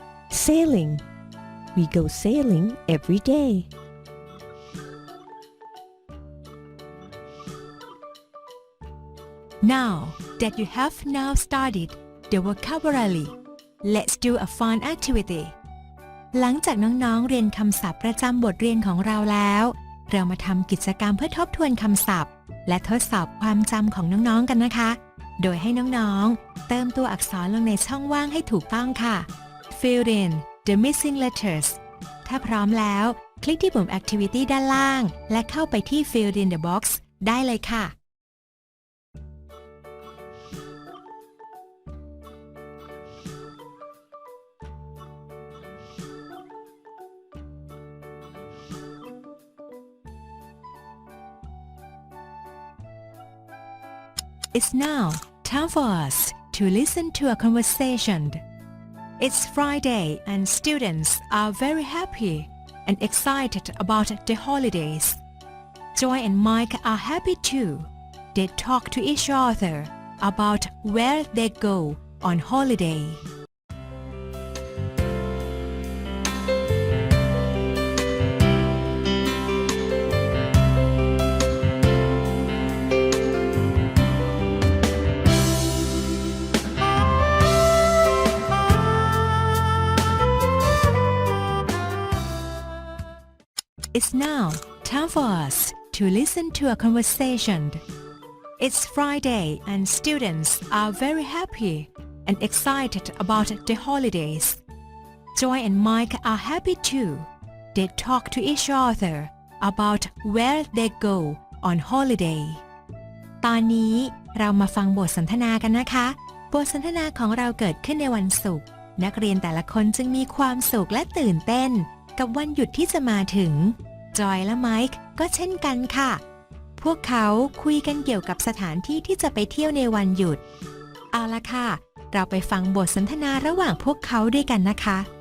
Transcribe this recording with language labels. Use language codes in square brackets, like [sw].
[en] Sailing. We go sailing every day. Now that you have now studied the vocabulary, let's do a fun activity. [th] หลังจากน้องๆเรียนคำศัพท์ประจำบทเรียนของเราแล้ว เรามาทำกิจกรรมเพื่อทบทวนคำศัพท์และทดสอบความจำของน้องๆกันนะคะ โดยให้น้องๆเติมตัวอักษรลงในช่องว่างให้ถูกต้องค่ะ [en] Fill in the missing letters [th] ถ้าพร้อมแล้วคลิกที่ปุ่ม Activity ด้านล่างและเข้าไปที่ Fill in the box ได้เลยค่ะ [en] It's now time for us to listen to a conversation. It's Friday and students are very happy and excited about the holidays. Joy and Mike are happy too. They talk to each other about where they go on holiday. It's now time for us to listen to a conversation. It's Friday and students are very happy and excited about the holidays. Joy and Mike are happy too. They talk to each other about where they go on holiday. [th] ตอนนี้เรามาฟังบทสนทนากันนะคะ บทสนทนาของเราเกิดขึ้นในวันศุกร์ นักเรียนแต่ละคนจึงมีความสุขและตื่นเต้นกับวันหยุดที่จะมาถึง จอยและไมค์ก็เช่นกันค่ะ พวกเขาคุยกันเกี่ยวกับสถานที่ที่จะไปเที่ยวในวันหยุด เอาละค่ะ เราไปฟังบทสนทนาระหว่างพวกเขาด้วยกันนะคะ